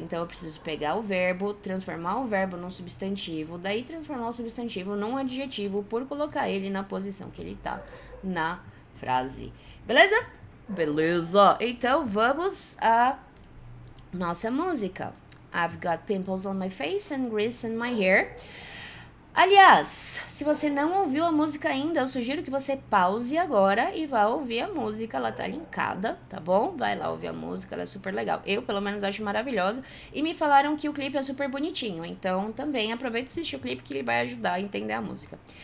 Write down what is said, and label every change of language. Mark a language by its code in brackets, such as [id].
[pt] Então eu preciso pegar o verbo, transformar o verbo num substantivo, daí transformar o substantivo num adjetivo por colocar ele na posição que ele tá na frase. Beleza? Beleza. Então vamos à nossa música. [en] I've got pimples on my face and grease in my hair. [pt] Aliás, se você não ouviu a música ainda, eu sugiro que você pause agora e vá ouvir a música. Ela tá linkada, tá bom? Vai lá ouvir a música, ela é super legal. Eu, pelo menos, acho maravilhosa. E me falaram que o clipe é super bonitinho. Então, também aproveita e assiste o clipe que ele vai ajudar a entender a música.